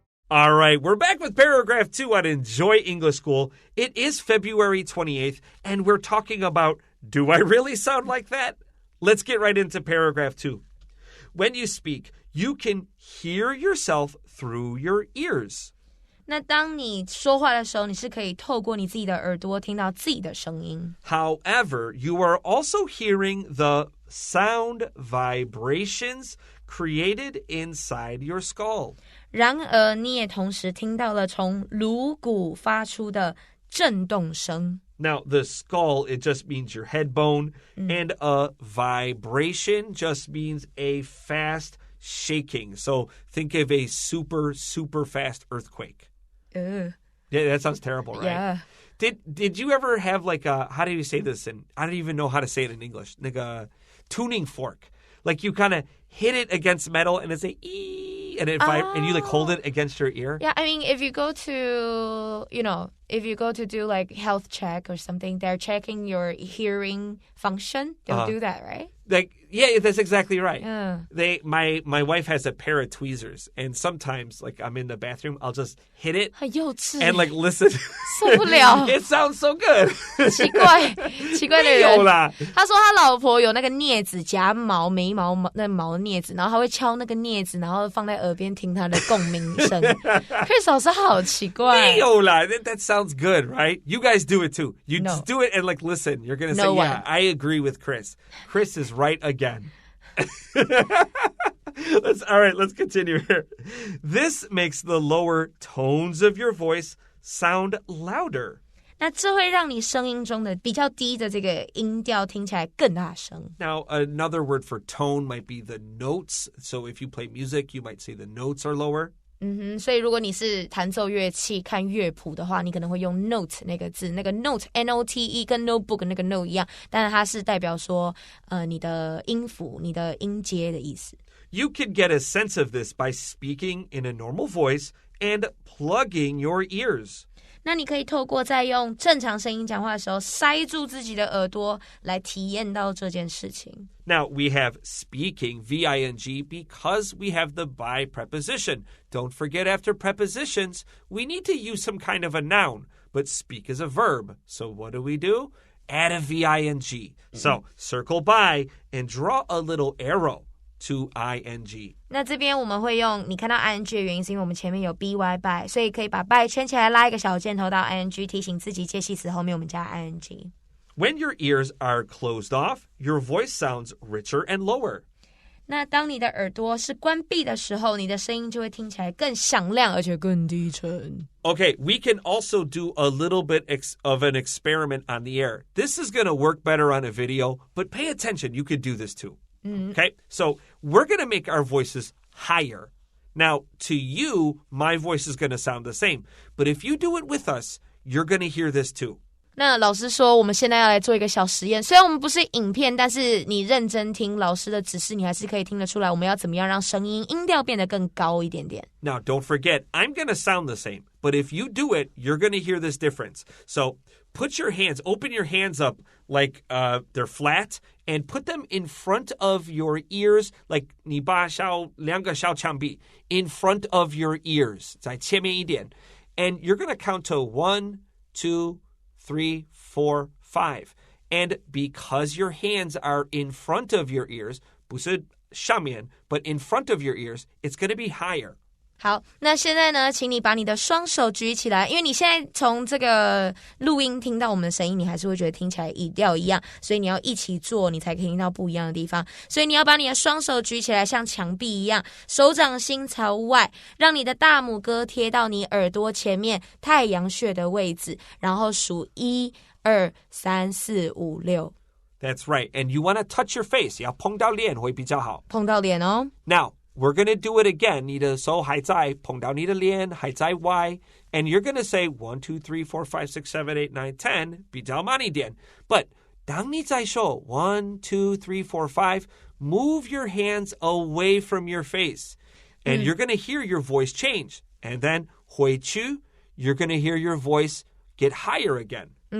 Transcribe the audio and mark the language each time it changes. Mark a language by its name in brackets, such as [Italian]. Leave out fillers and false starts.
[English] All right, we're back with paragraph 2 on Enjoy English School. It is February 28th, and we're talking about, do I really sound like that? Let's get right into paragraph 2. When you speak, you can hear yourself through your ears. [Chinese] 那当你说话的时候，你是可以透过你自己的耳朵听到自己的声音。 [English] However, you are also hearing the sound vibrations created inside your skull. [Chinese] 然而，你也同时听到了从颅骨发出的震动声。 [English] Now, the skull, it just means your head bone, and a vibration just means a fast shaking. So think of a super, super fast earthquake. Yeah, that sounds terrible, right? Yeah. Did you ever have like a, how do you say this? And I don't even know how to say it in English. Like a tuning fork. Like you kind of hit it against metal and it's a ee, and and you like hold it against your ear. Yeah, I mean, if you go to do like health check or something, they're checking your hearing function. They'll do that, right? Like, yeah, that's exactly right. Yeah. My wife has a pair of tweezers, and sometimes, like, I'm in the bathroom, I'll just hit it [Chinese] 很幼稚 [English] and like listen. [Chinese] 受不了 [English] It sounds so good. [Chinese] 奇怪的人。没有啦。他说他老婆有那个镊子夹毛眉毛那毛的镊子，然后他会敲那个镊子，然后放在耳边听他的共鸣声。 Chris 老师好奇怪。没有啦. [English] That sounds good, right? You guys do it too. You No. just do it and like listen. You're gonna say, No yeah, one. I agree with Chris. Chris is right again. All right, let's continue here. This makes the lower tones of your voice sound louder. [Chinese] 那这会让你声音中的比较低的这个音调听起来更大声。 [English] Now, another word for tone might be the notes. So if you play music, you might say the notes are lower. [Chinese] 所以如果你是弹奏乐器看乐谱的话，你可能会用 note 那个字，那个 note N-O-T-E 跟 notebook 那个 note 一样，但是它是代表说你的音符、你的音阶的意思。 [English] You can get a sense of this by speaking in a normal voice and plugging your ears. [Chinese] 那你可以透过在用正常声音讲话的时候，塞住自己的耳朵，来体验到这件事情。 [English] Now, we have speaking, V-I-N-G, because we have the by preposition. Don't forget after prepositions, we need to use some kind of a noun, but speak is a verb. So what do? Add a V-I-N-G. So circle by and draw a little arrow to ing. [Chinese] 那这边我们会用，你看到 ing 的原因是因为我们前面有 by by， 所以可以把 by 圈起来，拉一个小箭头到 ing， 提醒自己介系词后面我们加 ing。 [English] When your ears are closed off, your voice sounds richer and lower. [Chinese] 那当你的耳朵是关闭的时候，你的声音就会听起来更响亮，而且更低沉。 [English] Okay, we can also do a little bit of an experiment on the air. This is going to work better on a video, but pay attention. You could do this too. Okay, so we're going to make our voices higher. Now, to you, my voice is going to sound the same. But if you do it with us, you're going to hear this too. [Chinese] 那老师说我们现在要来做一个小实验，虽然我们不是影片，但是你认真听老师的指示，你还是可以听得出来我们要怎么样让声音音调变得更高一点点。 [English] Now, don't forget, I'm going to sound the same, but if you do it, you're going to hear this difference. So put your hands, open your hands up like they're flat and put them in front of your ears, like [Chinese] 你把两个小枪臂 [English] in front of your ears, [Chinese] 在前面一点. [English] And you're going to count to 1, 2, 3, 4, 5. And because your hands are in front of your ears, [Chinese] 不是上面, [English] but in front of your ears, it's going to be higher. [Chinese] 好，那现在呢，请你把你的双手举起来，因为你现在从这个录音听到我们的声音，你还是会觉得听起来语调一样，所以你要一起做，你才可以听到不一样的地方。所以你要把你的双手举起来，像墙壁一样，手掌心朝外，让你的大拇哥贴到你耳朵前面太阳穴的位置，然后数1、2、3、4、5、6。 [English] That's right. And you want to touch your face. [Chinese] 要碰到脸会比较好。碰到脸哦。 [English] Now, we're going to do it again. [Chinese] 你的手还在，碰到你的脸，还在外。 [English] And you're going to say 1, 2, 3, 4, 5, 6, 7, 8, 9, 10. [Chinese] 比较慢一点。 [English] But [Chinese] 当你在说 [English] 1, 2, 3, 4, 5, move your hands away from your face. And you're going to hear your voice change. And then [Chinese] 回去, [English] you're going to hear your voice get higher again.